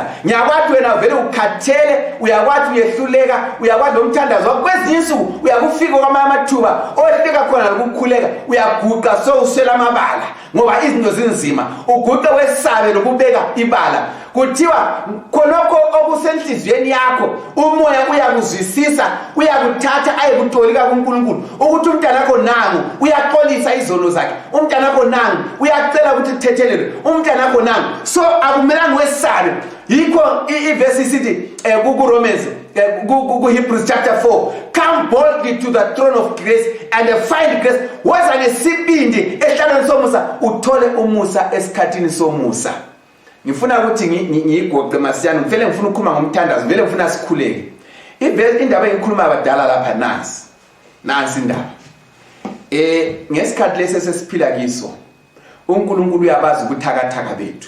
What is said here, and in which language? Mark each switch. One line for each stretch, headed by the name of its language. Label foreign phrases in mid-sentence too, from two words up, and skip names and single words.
North Ndebele: Ngiyakwathi wena vele ukhathele, uyakwathi uyehluleka, uyakwathi umthandazo kwezinye insuku uyakufika kwamamathuba ohleka khona ukukhuleka, uyaguqa so uswela amabala ngoba izinto zinzima, uguqa wesabe lokubeka ibala. Kuthiwa khonokho okusenhlizweni yakho umoya uyakuzwisisa, uyakuthatha ayekutolika kuNkulunkulu ukuthi umntana wakho nangu uyaxolisa izono zakhe, umntana wakho nangu uyacela ukuthi uthethelelwe, umntana wakho nangu. So akumelanga wesabe. Yikho iverse isithi kuRomans Hebrews chapter 4,
English: come boldly to the throne of grace and find grace.
North Ndebele: Woza nesibindi ehlalweni somusa uthole umusa esikhathini somusa. Ngifuna ukuthi ngiyigoqe masiyana, ngifele ngifuna ukukhuluma ngomthandazo, vele ngifuna sikhuleke. Indaba engikhuluma abadala lapha nansi indaba. Ngesikhathi lesi sesiphila kiso, uNkulunkulu uyabazi ukuthakathaka bethu.